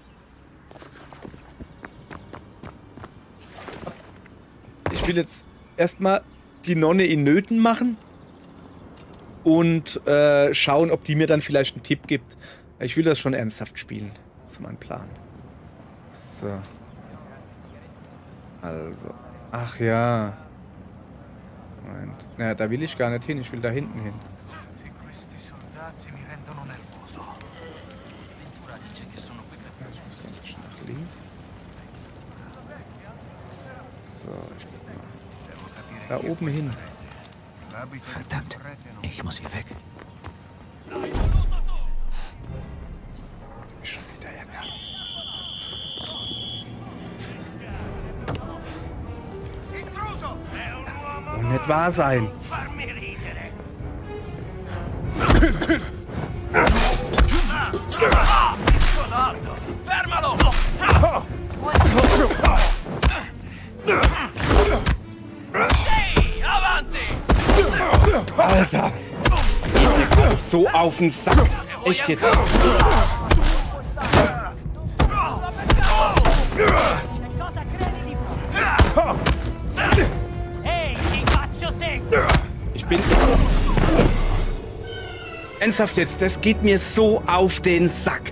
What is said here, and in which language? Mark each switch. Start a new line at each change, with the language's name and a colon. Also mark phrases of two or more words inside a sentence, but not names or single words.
German: Ich will jetzt erstmal die Nonne in Nöten machen und schauen, ob die mir dann vielleicht einen Tipp gibt. Ich will das schon ernsthaft spielen. Das ist mein Plan. So. Also. Ach ja. Moment. Na, da will ich gar nicht hin. Ich will da hinten hin.
Italian: Se questi soldati mi rendono nervoso. Ventura dice che sono qui per
German: Ich muss dann schon nach links. So, ich guck mal. Da oben hin. Verdammt, ich muss hier weg. Hab ich schon wieder erkannt. Kann nicht wahr sein.
Italian: Farmi ridere! Codardo! Fermalo! Ehi, avanti!
German: Alter! Geht mir gerade so auf den Sack. Echt jetzt. Ich bin... Ernsthaft jetzt, das geht mir so auf den Sack.